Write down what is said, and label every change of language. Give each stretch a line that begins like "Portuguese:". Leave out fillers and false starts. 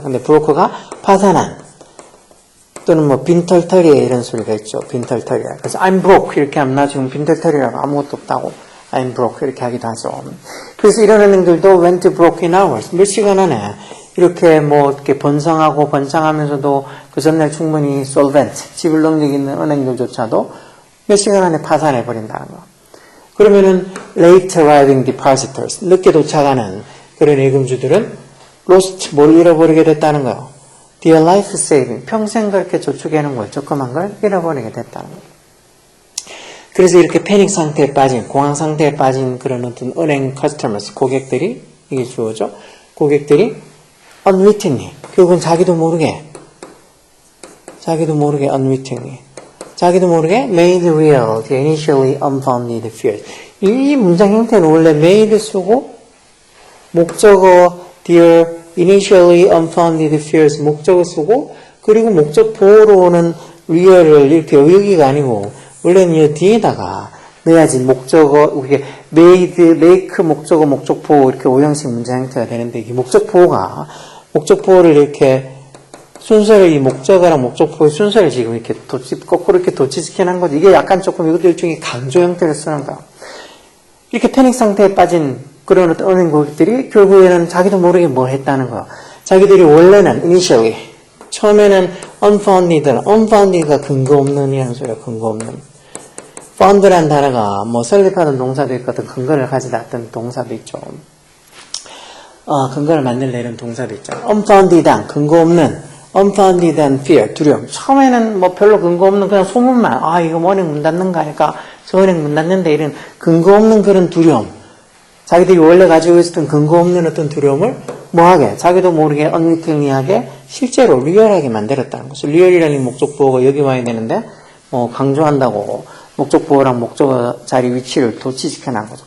Korean: 근데 broke가 파산한 또는 뭐 빈털터리에 이런 소리가 있죠. 빈털터리. 그래서
English: I'm broke
Korean: 이렇게 하면 나 지금 빈털터리라고 아무것도 없다고 I'm broke 이렇게 하기도 하죠. 그래서 이런 은행들도
English: went broke in hours.
Korean: 몇 시간 안에 이렇게 뭐 이렇게 번성하고 번창하면서도 그 전날 충분히 solvent 지불 능력 있는 은행들조차도 몇 시간 안에 파산해 버린다는 거. 그러면은
English: late arriving depositors
Korean: 늦게 도착하는 그런 예금주들은 lost 뭘 잃어버리게 됐다는 거예요.
English: Their life saving
Korean: 평생 그렇게 저축해놓은 걸 조그만 걸 잃어버리게 됐다는 거예요. 그래서 이렇게 패닉 상태에 빠진 공황 상태에 빠진 그런 어떤 은행 customers 고객들이 이게 주어죠. 고객들이
English: unwittingly
Korean: 결국은 자기도 모르게
English: unwittingly
Korean: 자기도 모르게
English: made real the initially unfounded fears.
Korean: 이 문장 형태는 원래 made 쓰고 목적어
English: their initially unfounded fears
Korean: 목적어 쓰고 그리고 목적 보호로 오는 real을 이렇게 여기가 아니고 원래는 이 뒤에다가 넣어야지 목적어 이게 made, make 목적어 목적 보호 이렇게 오형식 문장 형태가 되는데 이 목적 보호를 이렇게 순서를 이 목적어랑 목적보의 순서를 지금 이렇게 거꾸로 이렇게 도치시키는 거지. 이게 약간 조금 이것도 일종의 강조 형태를 쓰는 거야. 이렇게 패닉 상태에 빠진 그런 어떤 은행 고객들이 결국에는 자기도 모르게 뭘 했다는 거야. 자기들이 원래는 initially 처음에는 unfounded가 근거 없는 이라는 소리야. 근거 없는. found라는 단어가 뭐 설립하는 동사도 있거든. 근거를 가지다 어떤 동사도 있죠. 근거를 만들다 이런 동사도 있잖아.
English: unfounded on,
Korean: 근거 없는,
English: unfounded on fear, 두려움.
Korean: 처음에는 뭐 별로 근거 없는 그냥 소문만, 이거 뭐 은행 문 닫는 거 아닐까? 저 은행 문 닫는데 이런 근거 없는 그런 두려움. 자기들이 원래 가지고 있었던 근거 없는 어떤 두려움을 뭐하게, 자기도 모르게 unwittingly하게 실제로 리얼하게 만들었다는 거죠. 리얼이라는 목적보호가 여기 와야 되는데, 강조한다고 목적보호랑 목적어 자리 위치를 도치시켜 놓은 거죠.